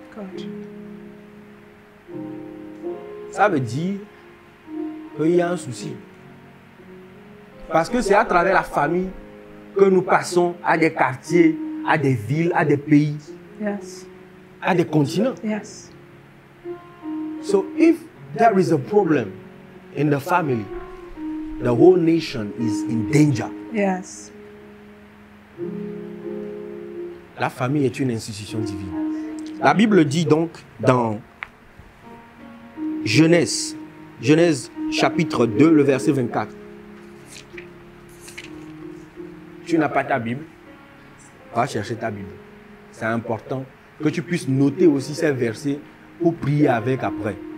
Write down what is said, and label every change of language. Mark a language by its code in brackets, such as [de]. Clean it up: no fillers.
[en] God. [fr] Ça veut dire qu'il y a un souci. Parce que c'est à travers la famille que nous passons à des quartiers, à des villes, à des pays, [en] Yes. [fr] à des continents. [en] Yes. So if there is a problem in the family, the whole nation is in danger. Yes. [fr] La famille est une institution divine. La Bible dit donc dans Genèse chapitre 2, le verset 24. Tu n'as pas ta Bible, va chercher ta Bible. C'est important que tu puisses noter aussi ces versets pour prier avec après.